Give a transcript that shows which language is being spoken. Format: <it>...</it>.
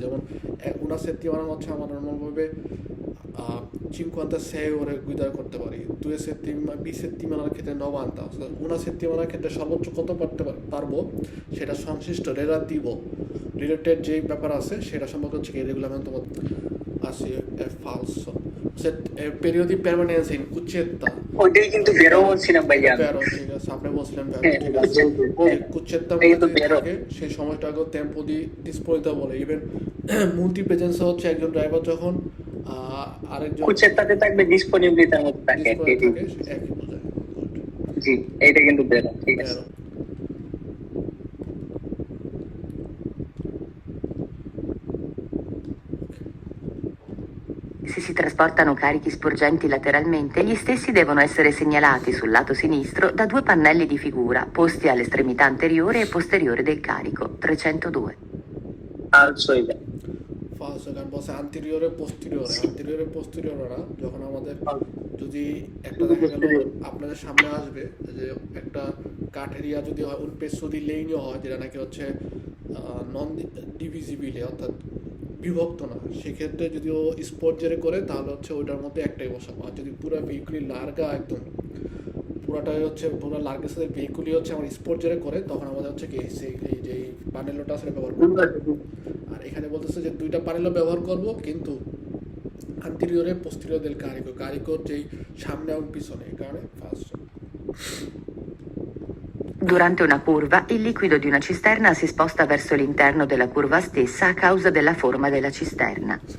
<bn>যেমন una settimana হচ্ছে আমরা নর্মালভাবে 56 ore গুইদার করতে পারি, 2 settimane বিsettimanaর ক্ষেত্রে 90 অর্থাৎ una settimanaর ক্ষেত্রে সর্বোচ্চ কত করতে পারবো সেটা সংশ্লিষ্ট রিলেটেড যে ব্যাপার আছে সেটা সম্পর্কে হচ্ছে কি রেগুলামেন্ট আছে falso।</bn> <it>periodo di permanenza in cuccetta</it> <bn>ওইটাই কিন্তু বেরো বলছিলাম ভাইয়া। বেরো ঠিক আছে, আপনি বলছিলেন বেরো ঠিক আছে। cuccetta মধ্যে থাকে সেই সময়টাকে টেম্পো দি ডিসপোজিটা বলে। ইভেন মুলটি প্রেজেন্সা হচ্ছে একজন ড্রাইভার যখন আরেকজন কুচেত্তাতে থাকবে ডিসপোনিবিলিটির মধ্যে থাকে একই বোঝায়। জি এইটা কিন্তু বেরো ঠিক আছে।</bn> <it>Se si trasportano carichi sporgenti lateralmente, gli stessi devono essere segnalati sul lato sinistro da due pannelli di figura posti all'estremità anteriore e posteriore del carico. 302.</it> <bn>ফালসো এটা। ফালসো কারণ বলছে anteriore posteriore না, যখন আমাদের যদি একটা দেখা গেল আপনাদের সামনে আসবে যে একটা কাঠেরিয়া যদি হয়</bn> <it>un pezzo di legno</it> <bn>হয় যেটা নাকি হচ্ছে নন ডিভিজিবল অর্থাৎ বিভক্ত না, সেক্ষেত্রে যদি ও স্পর্জেরে করে তাহলে হচ্ছে ওইটার মধ্যে একটাই বসাবো। আর যদি পুরো ভেহিকুলি লার্গা একদম পুরাটাই হচ্ছে পুরো লার্গের সাথে ভেহিকুলি হচ্ছে আমার স্পর্জেরে করে তখন আমাদের হচ্ছে কি এই যে প্যানেলটা আছে ব্যবহার করবো। আর এখানে বলতেছে যে দুইটা প্যানেলও ব্যবহার করব কিন্তু</bn> <it>anteriore posteriore del carico</it> <bn>যেই সামনে এবং পিছনে, এই কারণে first.</bn> <it>Durante una curva, il liquido di una cisterna si sposta verso l'interno della curva stessa a causa della forma della cisterna.</it>